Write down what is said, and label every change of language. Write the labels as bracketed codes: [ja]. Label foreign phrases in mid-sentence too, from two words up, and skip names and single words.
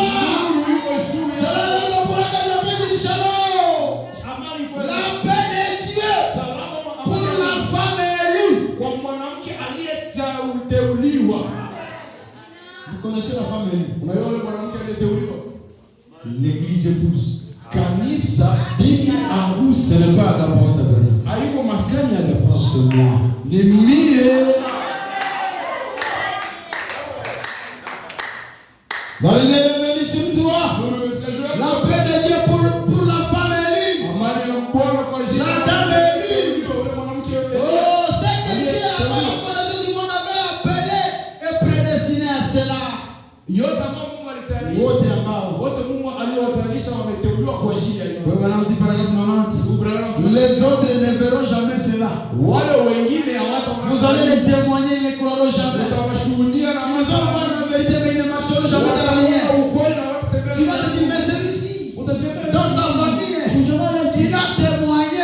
[fr] C'est la raison pour laquelle je bénis. Shalom. La paix de Dieu pour la femme élue. Vous connaissez la femme élue? L'église épouse. [sw] Kanisa bibi harusi. [fr] Ce n'est pas Agapon Tabernacle. [sw] Haiko maskani ya Agapon. [fr] C'est moi. [sw] Ni mie. [fr] La lumière est venue sur toi. La paix de Dieu pour la femme élue. La dame élue. Oh, c'est que Dieu, avant la fondation du monde, avait appelé et prédestiné à cela. [sw] Wote ambao [fr] les autres ne verront jamais cela. Vous allez les témoigner, ils ne croiront jamais. Ils ne sont pas la vérité, mais ils ne marcheront jamais dans la lumière. Tu vas te dire, mais celui-ci, dans sa famille, il a témoigné.